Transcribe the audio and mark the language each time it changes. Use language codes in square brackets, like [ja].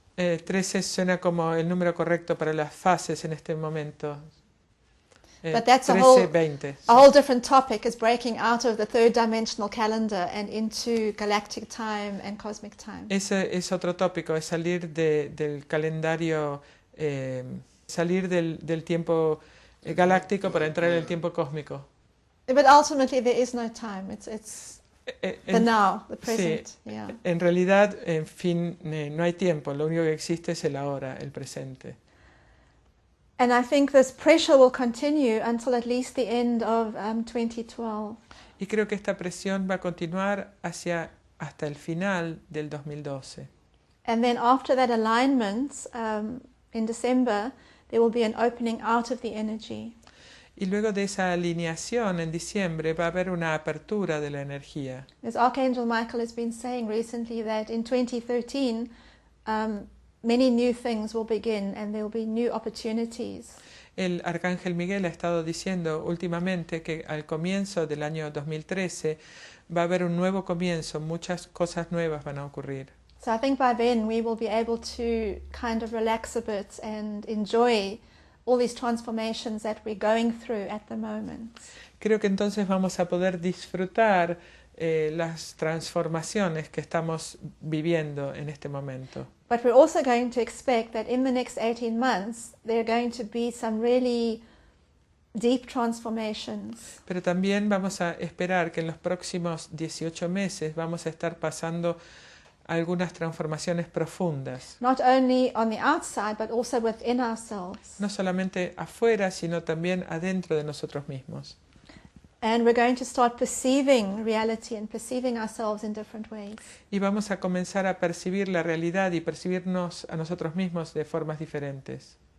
[es] 13 suena como el número correcto para las fases en este momento. [en] But that's 13, 20. a whole different topic, is breaking out of the third dimensional calendar and into galactic time and cosmic time. [es] Ese es otro tópico, es salir del calendario, salir del tiempo galáctico para entrar en el tiempo cósmico. [en] But ultimately there is no time. It's the now, the present. [es] Sí, [en] Yeah. [es] en realidad, en fin, no hay tiempo, lo único que existe es el ahora, el presente. [en] And I think this pressure will continue until at least the end of 2012. [es] Y creo que esta presión va a continuar hasta el final del 2012. [en] And then after that alignment, in December, there will be an opening out of the energy. [es] Y luego de esa alineación en diciembre va a haber una apertura de la energía. [en] As Arcángel Michael has been saying recently, that in 2013, many new things will begin and there will be new opportunities. [es] El Arcángel Miguel ha estado diciendo últimamente que al comienzo del año 2013 va a haber un nuevo comienzo, muchas cosas nuevas van a ocurrir. [en] So I think by then we will be able to kind of relax a bit and enjoy all these transformations that we're going through at the moment. [es] Creo que entonces vamos a poder disfrutar las transformaciones que estamos viviendo en este momento. [en] But we're also going to expect that in the next 18 months there are going to be some really deep transformations. [es] Pero también vamos a esperar que en los próximos 18 meses vamos a estar pasando algunas transformaciones profundas. [en] Not only on the outside, but also within ourselves. [es] No solamente afuera, sino también adentro de nosotros mismos. [en] And we're going to start perceiving reality and perceiving ourselves in different ways. [es] Y vamos a comenzar a percibir la realidad y percibirnos a nosotros mismos de formas diferentes.